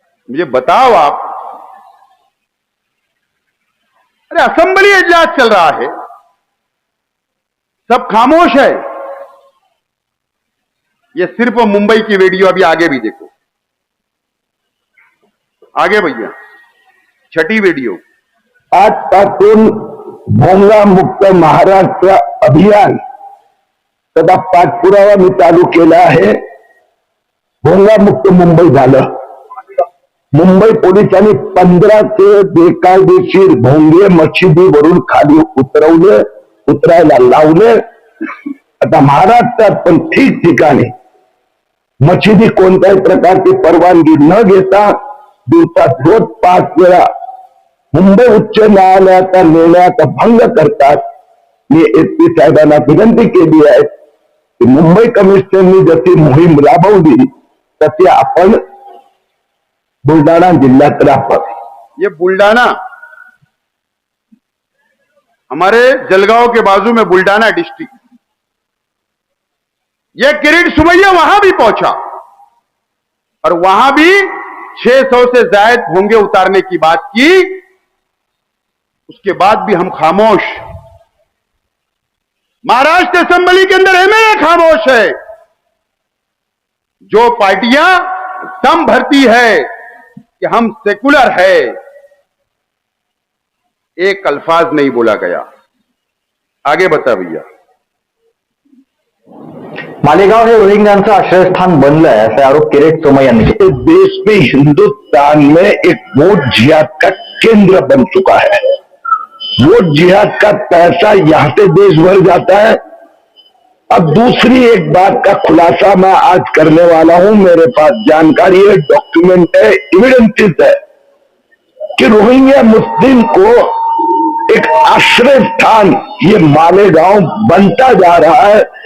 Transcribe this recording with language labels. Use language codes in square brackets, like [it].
[hi] मुझे बताओ आप, अरे असेंबली इजलास चल रहा है, सब खामोश है। ये सिर्फ मुंबई की वीडियो, अभी आगे भी देखो, आगे भैया 6ठी वीडियो। [mr] आजपासून भोंगा मुक्त महाराष्ट्र अभियान त्याचा पाठपुरावा मी चालू केला आहे। भोंगा मुक्त मुंबई झालं। मुंबई पोलिसांनी 15 बेकायदेशीर भोंगे मशिदीवरून खाली उतरायला लावले। आता महाराष्ट्रात पण ठिकठिकाणी मशिदी कोणत्याही प्रकारची परवानगी न घेता दिवसात रोज 5 वेळा मुंबई उच्च न्यायालयाचा निर्णयाचा भंग करतात। मी एसपी साहेबांना विनंती केली आहे की मुंबई कमिशनरनी जशी मोहीम राबवली तशी आपण बुलढाणा जिल्ह्यात राबवावी। [hi] ये बुलढाना, हमारे जलगांव के बाजू में बुलढाना डिस्ट्रिक्ट, ये किरीट सुमैया वहां भी पहुंचा और वहां भी 600 से ज्यादा भोंगे उतारने की बात की। उसके बाद भी हम खामोश। महाराष्ट्र असेंबली के अंदर एमएलए खामोश है। जो पार्टियां दम भरती है कि हम सेकुलर है, एक अल्फाज नहीं बोला गया। आगे बता भैया। [mr] मालेगाव हे रोहिंग्यांचं आश्रयस्थान बनलंय असे आरोप किरीट सोमय्या यांनी केले। [hi] देश में हिंदुस्तान में एक वोट जिहाद का केंद्र बन चुका है। वोट जिहाद का पैसा यहां से देश भर जाता है। अब दूसरी एक बात का खुलासा मैं आज करने वाला हूं। मेरे पास जानकारी है, डॉक्यूमेंट है, एविडेंसेस है कि रोहिंग्या मुस्लिम को एक आश्रय स्थान ये मालेगांव बनता जा रहा है।